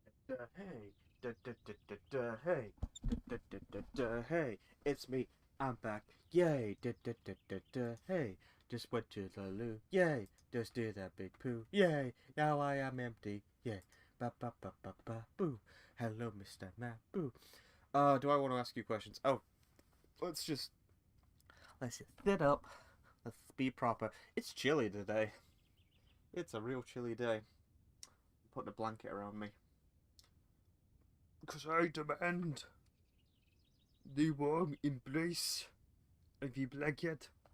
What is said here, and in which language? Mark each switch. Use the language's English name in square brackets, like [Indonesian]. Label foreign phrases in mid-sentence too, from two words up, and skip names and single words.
[English] Hey, hey, hey, it's me, I'm back, yay, hey, just went to the loo, yay, just did that big poo, yay, now I am empty, yay, ba ba ba ba ba boo, hello Mr. Boo. Do I want to ask you questions? Oh, let's just sit up, let's be proper. It's chilly today. It's a real chilly day. Put a blanket around me. Because I demand the warm embrace of the blanket.